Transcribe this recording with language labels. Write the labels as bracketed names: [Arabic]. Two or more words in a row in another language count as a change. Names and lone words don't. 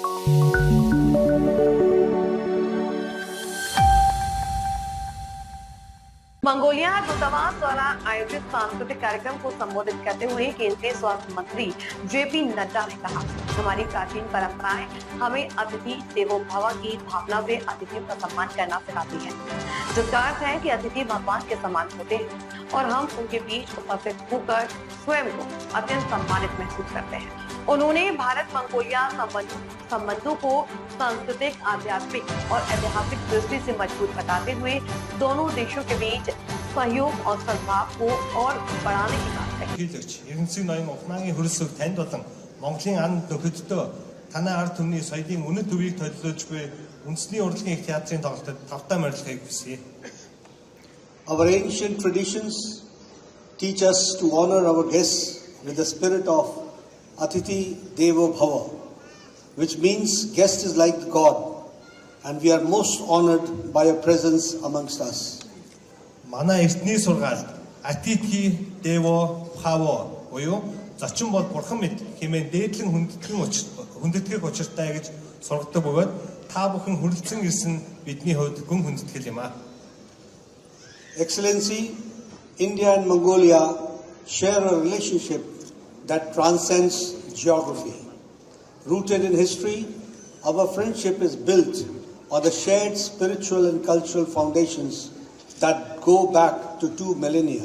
[Hindi] मंगोलिया दूतावास द्वारा आयोजित सांस्कृतिक कार्यक्रम को संबोधित करते हुए केंद्रीय स्वास्थ्य मंत्री जेपी नड्डा ने कहा, हमारी प्राचीन परंपराएं हमें अतिथि देवो भव की भावना से अतिथियों का सम्मान करना सिखाती है, जिसका अर्थ है कि अतिथि भगवान के समान होते हैं और हम उनके बीच उपस्थित होकर स्वयं को अत्यंत सम्मानित महसूस करते हैं। उन्होंने भारत मंगोलिया संबंधों को सांस्कृतिक, आध्यात्मिक और ऐतिहासिक दृष्टि से मजबूत बताते हुए दोनों देशों के बीच सहयोग और सद्भाव को और बढ़ाने की बात कही। [Mongolian] Ертөнцийн ноён ухнааны хөрөлсөг танд болон Монголын ан нөхөддөө танай ард түмний соёлын үнэт төвийг төлөвлөж буй үндэсний урлагийн их театрын тоглолтод тавтаа морилгохыг хүсье. [English] Our ancient traditions teach us to honor our guests with the spirit of Atithi Devo Bhava, which means guest is like God, and we are most honored by your presence amongst us. [Mongolian] Манай эртний сургаалд Atithi Devo Bhava буюу зочин бол бурхан мэт хэмээн дээдлэн хүндэтгэх учиртай гэж сургадаг бөгөөд та бүхэн хүрэлцэн ирсэн бидний хувьд гүн хүндэтгэл юм а. [English] Excellency, India and Mongolia share a relationship that transcends geography. Rooted in history, our friendship is built on the shared spiritual and cultural foundations that go back to 2 millennia.